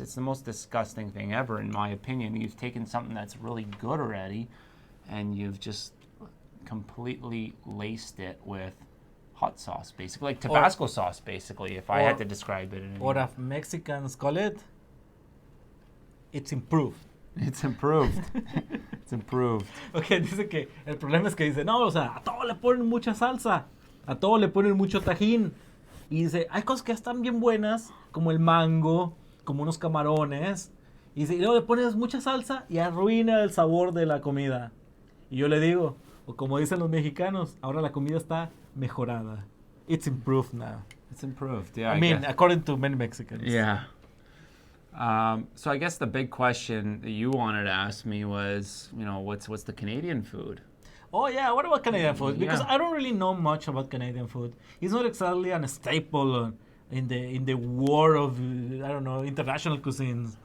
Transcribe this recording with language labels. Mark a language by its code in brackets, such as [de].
[en] It's the most disgusting thing ever, in my opinion. You've taken something that's really good already, and you've just completely laced it with hot sauce, basically, like Tabasco sauce, basically, if I had to describe it in any or way. as Mexicans call it, it's improved. It's improved. It's improved. [es] Ok, dice que el problema es que dice, no, o sea, a todo le ponen mucha salsa, a todo le ponen mucho tajín. Y dice, hay cosas que están bien buenas, como el mango, como unos camarones. Y dice, y luego le pones mucha salsa y arruina el sabor de la comida. Y yo le digo, o como dicen los mexicanos, ahora la comida está mejorada. [en] It's improved now. It's improved. Yeah, I mean, guess. according to many Mexicans. Yeah. So I guess the big question that you wanted to ask me was, what's the Canadian food? Oh yeah, what about Canadian food? Because Yeah. I don't really know much about Canadian food. It's not exactly a staple in the war of I don't know, international cuisines.